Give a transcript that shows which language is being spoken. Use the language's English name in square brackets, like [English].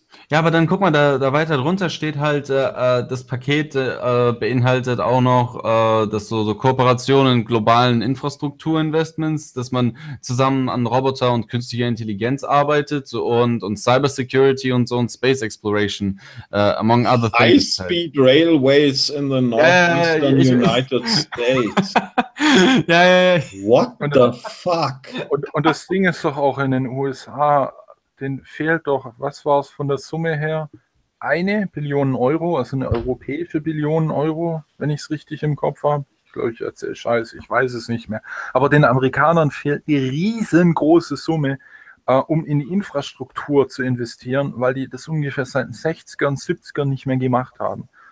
[German] Ja, aber dann guck mal, da weiter drunter steht halt, das Paket beinhaltet auch noch, dass so Kooperationen, globalen Infrastrukturinvestments, dass man zusammen an Roboter und künstlicher Intelligenz arbeitet und Cybersecurity und so und Space Exploration, [English] among other things. High Speed Railways in the Northeastern United States. [German] Ja. [English] What the fuck? [German] Und das Ding ist doch auch in den USA. Den fehlt doch, was war es von der Summe her? 1 Billion Euro, also eine europäische 1 Billion Euro, wenn ich es richtig im Kopf habe. Ich glaube, ich erzähle Scheiße, ich weiß es nicht mehr. Aber den Amerikanern fehlt die riesengroße Summe, um in die Infrastruktur zu investieren, weil die das ungefähr seit den 60ern, 70ern nicht mehr gemacht haben.